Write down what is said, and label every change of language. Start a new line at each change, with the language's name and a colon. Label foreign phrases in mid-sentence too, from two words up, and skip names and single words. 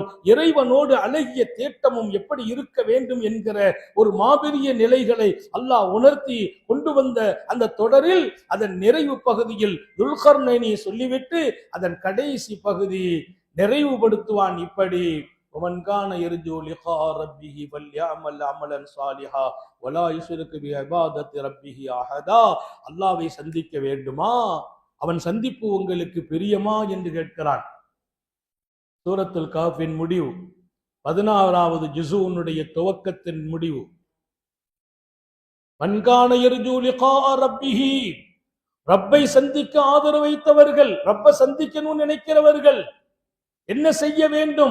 Tamil: இறைவனோடு அழகிய தேட்டமும் எப்படி இருக்க வேண்டும் என்கிற ஒரு மாபெரிய நிலைகளை அல்லாஹ் உணர்த்தி கொண்டு வந்த அந்த தொடரில் அதன் நிறைவு பகுதியில் துல்கர்னைனை சொல்லிவிட்டு அதன் கடைசி பகுதி நிறைவுபடுத்துவான் இப்படி:
Arabic: ومن كان يرجو لقاء ربه فليعمل عملا صالحا ولا يشرك بعبادة ربه أحدا.
Tamil: அல்லாஹ்வை சந்திக்க வேண்டுமா, அவன் சந்திப்பு உங்களுக்கு பிரியமா என்று கேட்கிறான். சூரத்துல் கஹ்ஃபின் முடிவு, 16வது ஜுஸுனுடைய துவக்கத்தின் முடிவு.
Arabic: من كان يرجو لقاء ربه,
Tamil: ரப்பை சந்திக்க ஆதரவு வைத்தவர்கள், ரப்பை சந்திக்கணும்னு நினைக்கிறவர்கள் என்ன செய்ய வேண்டும்?